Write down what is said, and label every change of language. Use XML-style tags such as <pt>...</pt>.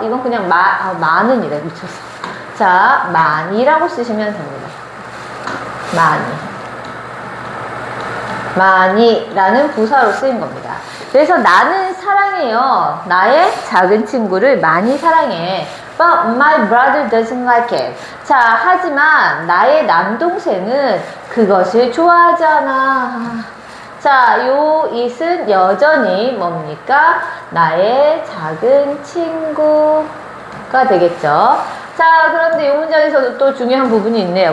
<ko>이건 그냥 많은이래. 미쳤어. 자, 많이라고 쓰시면 됩니다. 많이라는 부사로 쓰인 겁니다. 그래서 나는 사랑해요. 나의 작은 친구를 많이 사랑해.</ko> <en>But my brother doesn't like it.</en> <ko>자, 하지만 나의 남동생은 그것을 좋아하지 않아. 자, 요 it은 여전히 뭡니까? 나의 작은 친구가 되겠죠. 자, 그런데 이 문장에서도 또 중요한 부분이 있네요.</ko>